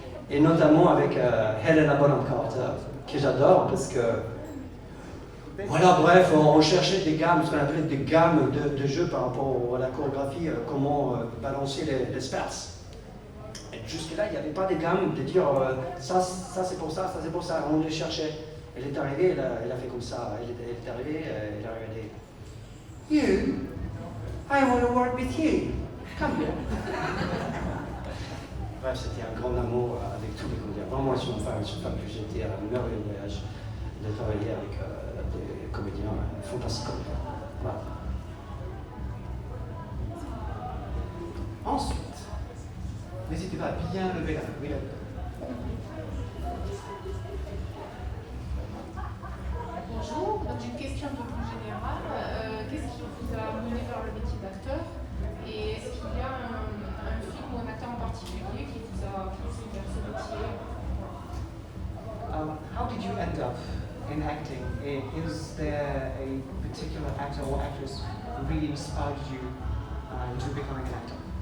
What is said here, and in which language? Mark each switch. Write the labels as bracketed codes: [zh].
[fr] Et notamment avec Helena Bonham Carter, que j'adore parce que, voilà, bref, on cherchait des gammes, ce qu'on appelait des gammes de jeu par rapport à la chorégraphie, comment balancer les spers. Et jusque-là, il n'y avait pas de gamme de dire ça c'est pour ça, ça c'est pour ça. On les cherchait. Elle est arrivée, elle a fait comme ça. Elle est arrivée, elle a regardé. [en] You, I want to work with you. Come here. [fr] Bref, c'était un grand amour avec tous les comédiens. Vraiment, ils sont femmes que j'étais à un merveilleux voyage de travailler avec des comédiens fantastiques comme ça. Voilà. Ensuite, n'hésitez pas à bien lever la main. Oui, là. Bonjour, donc j'ai une question un peu plus générale. Qu'est-ce qui vous a mené vers le métier d'acteur? Et est-ce qu'il y a un film ou un acteur en particulier qui vous a poussé vers ce métier? [en] How did you end up in acting? Is there a particular actor or actress who really inspired you into becoming an actor?